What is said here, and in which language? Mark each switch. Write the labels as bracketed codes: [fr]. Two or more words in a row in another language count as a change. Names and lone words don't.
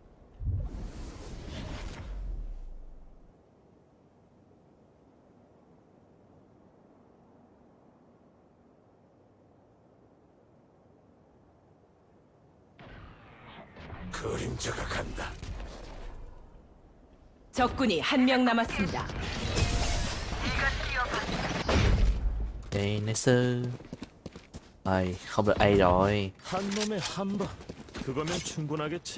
[ko] 그림자가 간다. 적군이 1명 남았습니다. [vi] Đây, nice. Rồi, không được A rồi. [ko] 한 놈에 한 방. 그거면 충분하겠지.